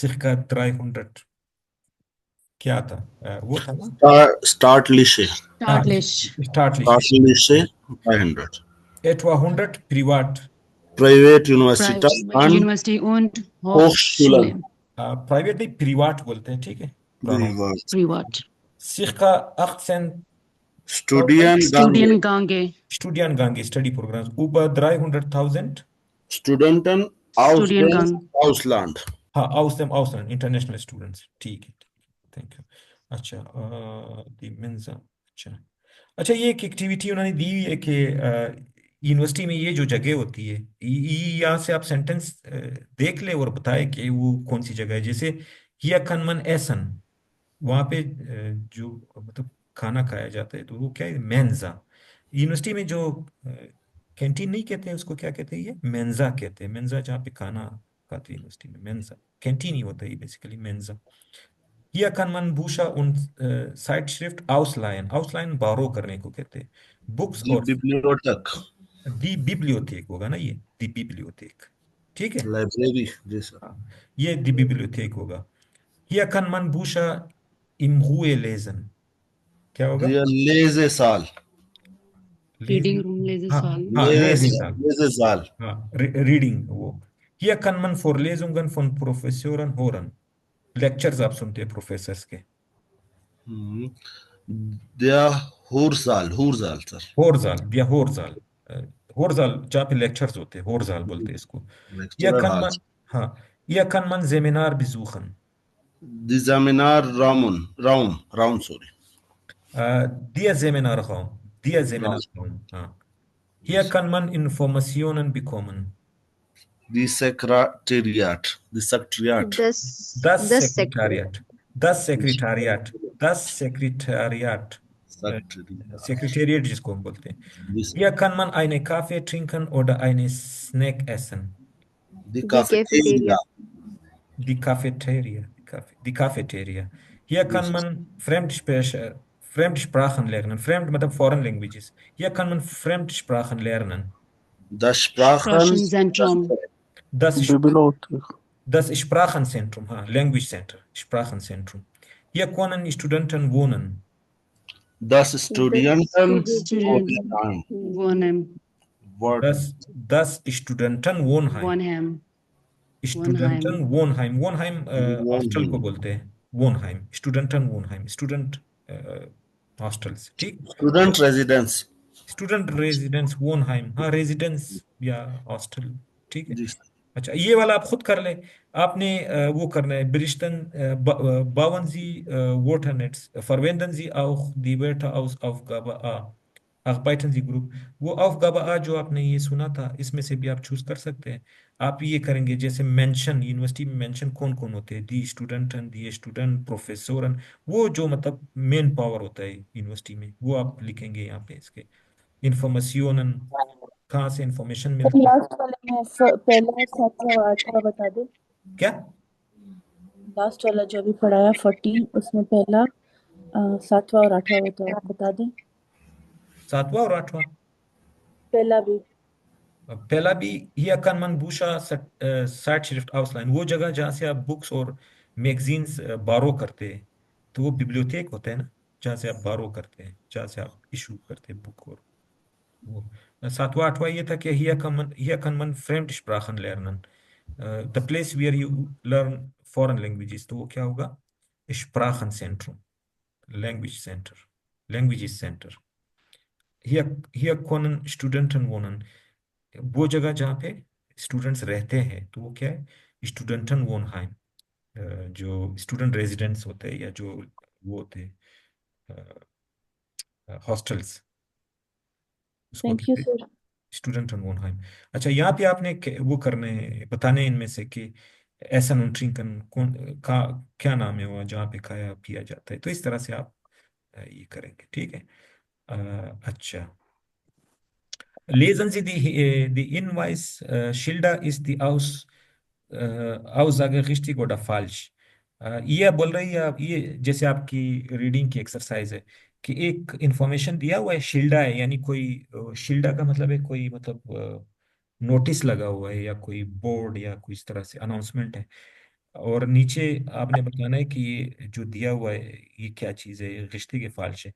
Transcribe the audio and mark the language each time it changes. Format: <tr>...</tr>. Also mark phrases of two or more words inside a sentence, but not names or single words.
<hi>circa 300 क्या था, वो था ना</hi> <de>Staatliche 300. etwa 100 Private Universität University und Hochschulen.</de> <hi>प्राइवेट नहीं, privat बोलते हैं, ठीक है.</hi> <de>Privat. circa 18 Studiengänge.</de> <en>Study programs,</en> <de>über 300.000 Studenten aus dem Ausland. हाँ, aus dem Ausland,</de> <en>international students.</en> <hi>ठीक है,</hi> <en>thank you.</en> <hi>अच्छा,</hi> <de>die Mensa.</de> <hi>अच्छा, ये एक एक्टिविटी उन्होंने दी हुई है कि यूनिवर्सिटी में ये जो जगह होती है, यहाँ से आप सेंटेंस देख ले और बताए कि वो कौन सी जगह है। जैसे</hi> <de>hier kann man essen,</de> <hi>वहाँ पे जो मतलब खाना खाया जाता है, तो वो क्या है, मेंजा। यूनिवर्सिटी में जो कैंटीन नहीं कहते हैं उसको, क्या कहते हैं, ये मेंजा कहते हैं। मेंजा जहाँ पे खाना खाते हैं यूनिवर्सिटी में, मेंजा कैंटीन ही होता है बेसिकली, मेंजा।</hi> <de>Hier kann man Bücher und Zeitschrift ausleihen.</de> <hi>Ausleihen borrow करने को कहते हैं। बुक्स दी और बिब्लियोटेक,</hi> <de>die Bibliothek</de> <hi>होगा ना, ये</hi> <de>die Bibliothek,</de> <hi>ठीक है। लाइब्रेरी जैसा। हाँ, ये</hi> <de>die Bibliothek</de> <hi>होगा।</hi> <de>Hier kann man Bücher in Ruhe lesen.</de> <hi>क्या होगा,</hi> <de>Lese Saal,</de> <hi>रीडिंग लेजिंग। रूम लेजर हाँ साल। हाँ, लेजे लेजिंग साल।</hi> <de>Lese Saal.</de> <hi>हाँ, रीडिंग वो।</hi> <de>Hier kann man Vorlesungen von Professoren hören.</de> <hi>लेक्चर्स आप सुनते हैं प्रोफेसर्स के।</hi> <de>die Hörsaal सर,</de> <hi>होरजाल या होरजाल, होरजाल जहाँ पे लेक्चर्स होते हैं, होरजाल बोलते हैं इसको। या</hi> <en>lecturer hall.</en> <de>kann man,</de> <hi>हाँ, या</hi> <de>kann man Seminar besuchen, die Seminar Raum सॉरी, der Seminarraum, der Seminarraum, हाँ। Hier kann man Informationen bekommen. die Sekretariat, Das</de> <en>The secretary.</en> <de>Sekretariat, das Sekretariat, das Sekretariat, Sekretariat</de> <hi>जिसको हम बोलते हैं।</hi> <de>Hier kann man eine Kaffee trinken oder eine Snack essen. दी</de> <en>The कैफेटेरिया, cafeteria.</en> <de>Die Cafeteria, die Cafeteria. Hier kann man Fremdsprachen lernen.</de> <hi>Fremd मतलब</hi> <en>foreign languages.</en> <de>Hier kann man Fremdsprachen lernen. das Sprachen, Sprachenzentrum. Das, बिब्लियोथेक, das Sprachenzentrum,</de> <en>Language Center,</en> <de>Sprachenzentrum. Hier können Studenten wohnen. das Studenten Student Wohnheim. Das Studentenwohnheim. Wohnheim. Studenten Wohnheim, Wohnheim</de> <hi>हॉस्टल को बोलते हैं,</hi> <de>Wohnheim, Studenten Wohnheim,</de> <en>student hostels, ठीक। student residence, student residence</en> <hi>Wohnheim, हाँ, रेजिडेंस या हॉस्टल, ठीक है। जी अच्छा, ये वाला आप खुद कर ले। आपने वो करना है,</hi> <de>berichten bauen Sie Wörternetz, verwenden Sie auch die Wörter aus Aufgabe A, arbeiten Sie Group।</de> <hi>वो Aufgabe A जो आपने ये सुना था, इसमें से भी आप चूज कर सकते हैं। आप ये करेंगे जैसे मेंशन, यूनिवर्सिटी में मेंशन कौन कौन होते हैं,</hi> <de>die Studenten, die Student, Professoren,</de> <hi>वो जो मतलब</hi> <en>man power</en> <hi>होता है यूनिवर्सिटी में, वो आप लिखेंगे यहाँ पे इसके। इंफॉर्मेशन, कहाँ से इंफॉर्मेशन मिलती है, लास्ट वाले में पहला सातवां और आठवां बता दो। क्या लास्ट वाला जो अभी पढ़ाया 14, उसमें पहला सातवां और आठवां बता दें। सातवां और आठवां, पहला भी</hi> <de>hier kann man Bücher Zeitschrift ausleihen,</de> <hi>वो जगह जहाँ से आप बुक्स और मैगजीन्स बारो करते हैं, तो वो बिब्लियोथेक होता है ना, जहाँ से आप बारो करते हैं, जहाँ से आप इशू करते हैं बुक। और वो सातवां आठवां ये था कि</hi> <de>hier kann man Fremdsprachen lernen,</de> <en>the place where you learn foreign languages,</en> <hi>तो वो क्या होगा,</hi> <de>Sprachenzentrum,</de> <en>Language Center, Languages Center।</en> <de>hier können Studenten wohnen,</de> <hi>वो जगह जहाँ पे स्टूडेंट्स रहते हैं, तो वो क्या है,</hi> <de>Studenten Wohnheim,</de> <hi>जो</hi> <en>student residents</en> <hi>होते हैं या जो वो होते हैं हॉस्टल्स, उसको</hi> <en>thank you</en> <hi>कहते हैं सर।</hi> <de>Studenten Wohnheim.</de> <hi>अच्छा, यहाँ पे आपने वो करने बताने इनमें से कि एसन और ट्रिंकन कौन का क्या नाम है वो जहाँ पे खाया पिया जाता है, तो इस तरह से आप ये करेंगे, ठीक है। अच्छा,</hi> <de>lesen Sie die Hinweisschilder, ist die Aussage richtig oder falsch?</de> <hi>ये बोल रही है आप, ये जैसे आपकी रीडिंग की एक्सरसाइज है कि एक इंफॉर्मेशन दिया हुआ है, शिल्डा है, यानी कोई शिल्डा का मतलब है कोई मतलब नोटिस लगा हुआ है या कोई बोर्ड या कोई इस तरह से अनाउंसमेंट है, और नीचे आपने बताना है कि ये जो दिया हुआ है ये क्या चीज़ है, ये रिश्ते के फाल्श है।</hi>